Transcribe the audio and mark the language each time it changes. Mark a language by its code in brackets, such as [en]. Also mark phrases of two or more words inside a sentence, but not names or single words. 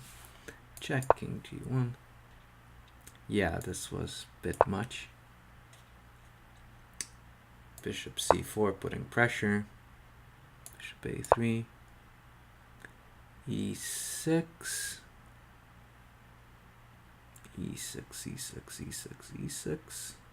[en] Check, king g1. Yeah, this was a bit much. Bishop c4, putting pressure. Bishop a3. e6. e6, e6, e6, e6.